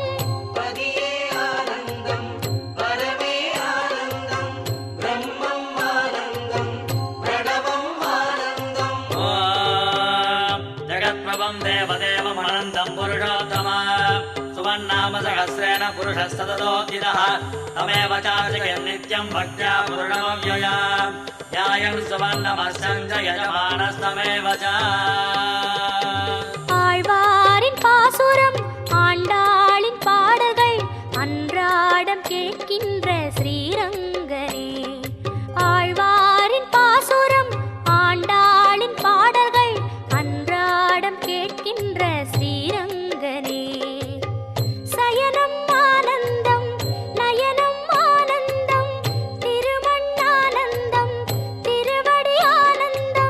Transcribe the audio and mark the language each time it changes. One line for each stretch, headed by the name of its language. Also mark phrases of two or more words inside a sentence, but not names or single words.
Tamil: பதியே ஆனந்தம் பரமே ஆனந்தம் பிரம்மம் ஆனந்தம் பிரணவம் ஆனந்தம்
Sanskrit: ओम् जगत्प्रभम् देवदेवम् अनन्तम् पुरुषोत्तम सुवन्नाम सहस्रेण पुरुषस्ततोदितः तमेव चार्जयन् नित्यं भक्त्या पूर्णमव्यया ध्यायन् सुवन्नमस्सञ्च यजमानस्तमेव च
Tamil: ஆழ்வாரின் பாசுரம் ஆண்டாளின் பாடல்கள் அன்றாடம் கேட்கின்ற ஸ்ரீரங்கனே ஆழ்வாரின் பாசுரம் ஆண்டாளின் பாடல்கள் அன்றாடம் கேட்கின்ற ஸ்ரீரங்கனே சயனம் ஆனந்தம் நயனம் ஆனந்தம் திருமண்ணானந்தம் திருவடி ஆனந்தம்